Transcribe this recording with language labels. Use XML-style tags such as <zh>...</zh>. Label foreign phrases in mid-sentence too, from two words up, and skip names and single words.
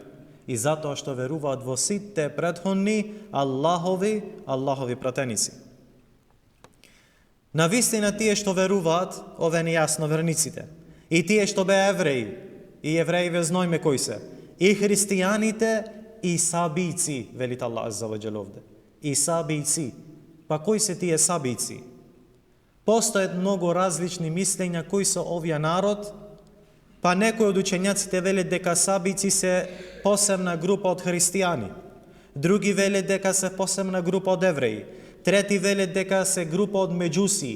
<mk>И затоа што веруваат во сите претходни Аллахови пратеници. Навистина тие што веруваат, ове не јасно верниците, и тие што беа евреи, и евреиве знаеме кои се, и христијаните, и сабици, велит Аллах</mk> <ar>عز وجل</ar> <mk>овде. И сабици. Па кои се тие сабици? Постојат многу различни мислења кои се овие народ, па некои од учењаците велат дека сабици се посебна група од христијани, други велат дека се посебна група од евреи, трети велат дека се група од меđусии.</mk>